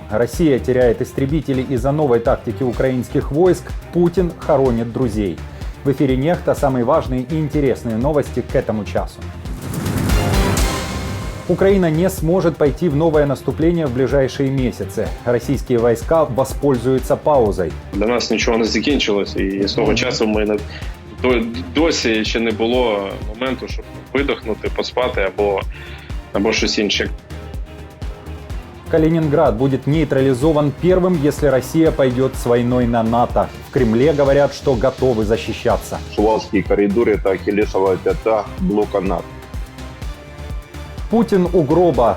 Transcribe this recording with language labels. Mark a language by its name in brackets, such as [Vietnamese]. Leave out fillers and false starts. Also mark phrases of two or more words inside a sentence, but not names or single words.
[Russian] Россия теряет истребители из-за новой тактики украинских войск. Путин хоронит друзей. В эфире «Нехта» самые важные и интересные новости к этому часу. Украина не сможет пойти в новое наступление в ближайшие месяцы. Российские войска воспользуются паузой. [Ukrainian] Для нас нічого не закінчилось, і з того часу ми досі ще не було моменту, щоб видохнути, поспати або щось інше. [Russian] Калининград будет нейтрализован первым, если Россия пойдет с войной на НАТО. В Кремле говорят, что готовы защищаться. Сувалский коридор – это ахиллесова пята блока НАТО. Путин у гроба.